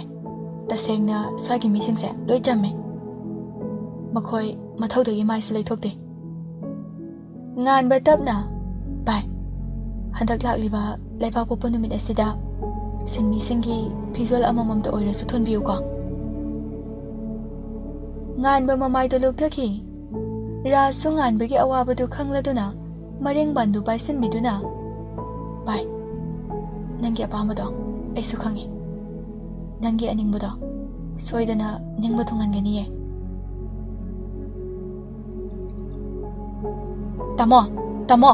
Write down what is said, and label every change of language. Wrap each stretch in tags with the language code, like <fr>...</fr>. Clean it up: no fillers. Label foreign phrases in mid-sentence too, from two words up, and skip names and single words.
<mni>Tasengna swagi mi singse loi jamme. Makhoi mathaudagi mai se leithokte. Ngan ba tapna. Bye. Handak lakliba laipa popo numit asida singmi singi visual amamam da oira su thonbiu ko. Ngan ba mamai do luk thaki. Ra su ngan bagi awaba du khangladuna mareng bandu baisin miduna. Bye. Nangi apamado ai su khangi. Nangi aningbudo soidana ningba thunganganiye. Tamo.</mni>